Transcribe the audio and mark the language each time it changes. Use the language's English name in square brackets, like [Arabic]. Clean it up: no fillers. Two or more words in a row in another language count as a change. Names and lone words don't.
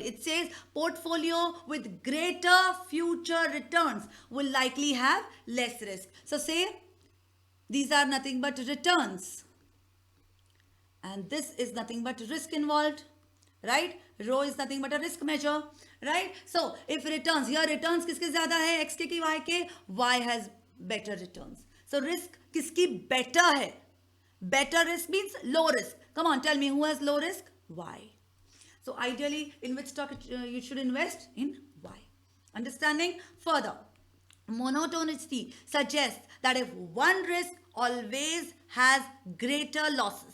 [English] It says portfolio with greater future returns will likely have less risk. So say these are nothing but returns and this is nothing but risk involved, right? Rho is nothing but a risk measure, right? So if returns, here returns [Hindi] किसके ज़्यादा है, X के कि Y के? [English] Y has better returns. So risk [Hindi] किसकी बेटर है? [English] Better risk means low risk. Come on, tell me who has low risk? Y. So ideally, in which stock you should invest? In Y. Understanding? Further, monotonicity suggests that if one risk always has greater losses.